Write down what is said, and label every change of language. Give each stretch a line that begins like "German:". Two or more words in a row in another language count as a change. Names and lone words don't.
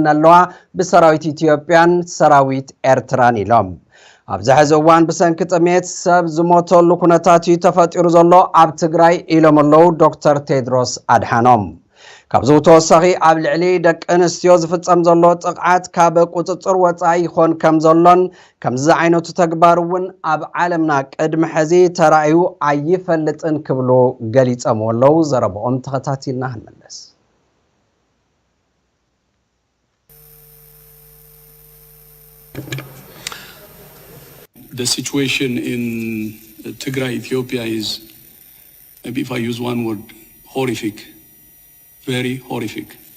Tigrinya: ኣለዋ ብሰራዊት ኢትዮጵያን ሰራዊት ኤርትራን ኢሎም ኣብዚ ሕዚ እዋን ብሰንኪ ጥሜት ሰብ ዝሞተሉ ኩነታት እዩ ተፈጢሩ ዘሎ ኣብ ትግራይ ኢሎም ኣለው ዶክተር ቴድሮስ ኣድሓኖም ካብዚ ተወሳኺ ኣብ ልዕሊ ደቂ ኣንስትዮ ዝፍጸም ዘሎ ጥቕዓት ካብ ቁፅፅር ወጻኢ ይኾን ከም ዘሎን ከምዚ ዓይነቱ ተግባር እውን ኣብ ዓለምና ቅድሚ ሕዚ ተራእዩ ኣይፈልጥን ክብሉ ገሊጾም ኣለው ዘረብኦም ተኸታቲልና ንመለስ
English: The situation in Tigray, Ethiopia is, maybe if I use one word, horrific. Very horrific.